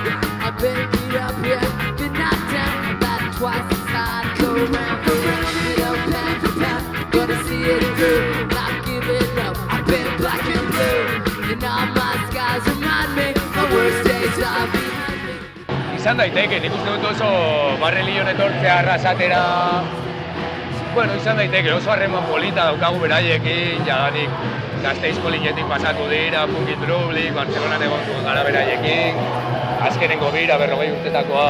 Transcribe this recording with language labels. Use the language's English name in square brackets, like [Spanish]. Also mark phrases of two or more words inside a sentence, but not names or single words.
[English] I've been beat up, yeah, been knocked down, come back twice inside, go round for round, hit up pound for pound, gonna see it through, not giving up. I've been black and blue, and all my skies remind me the worst days are behind me. [Basque] Izan daiteke, nik uste dut oso Barrelion etortzea Arrasatera, bueno, izan daiteke, oso harreman polita daukagu beraiekin, jadanik Gazteizko linetik pasatu dira, Punkin Trublik, Bartzelonan egon gara beraiekin, azkenengo bira 40 urtetakoa,